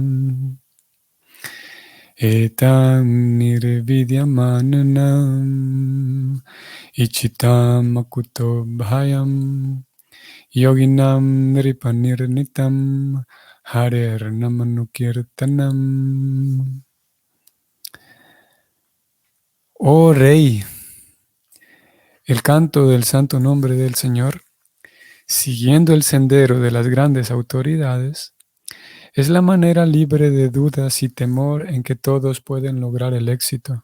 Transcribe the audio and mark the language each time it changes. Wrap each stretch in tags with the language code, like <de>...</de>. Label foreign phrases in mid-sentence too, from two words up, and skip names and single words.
<sa>Etam nirvidyamananam ichitam akuto bhayam yoginam nripanirnitam harer namanukirtanam.</sa> <es>Oh Rey, el canto del santo nombre del Señor, siguiendo el sendero de las grandes autoridades, es la manera libre de dudas y temor en que todos pueden lograr el éxito.</es>